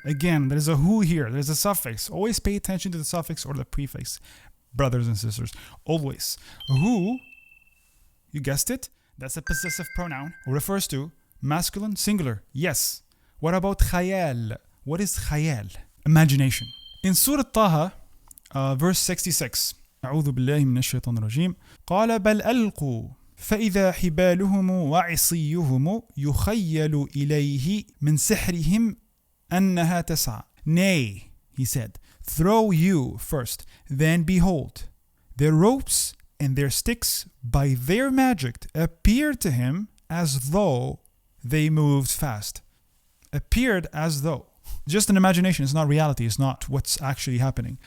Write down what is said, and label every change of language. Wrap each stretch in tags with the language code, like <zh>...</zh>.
<en>Again, there's a who here, there's a suffix. Always pay attention to the suffix or the prefix, brothers and sisters. Always. Who, you guessed it, that's a possessive pronoun, refers to masculine singular. Yes. What about خيال? What is خيال? Imagination. In Surah Taha, verse 66,</en> <ar>أعوذ بالله من الشيطان الرجيم قال بل ألقوا فإذا حبالهم وعصيهم يخيل إليه من سحرهم أنها تسعى.</ar> <en>Nay, he said, throw you first, then behold, their ropes and their sticks by their magic appeared to him as though they moved fast. Appeared as though. Just an imagination, it's not reality, it's not what's actually happening.</en>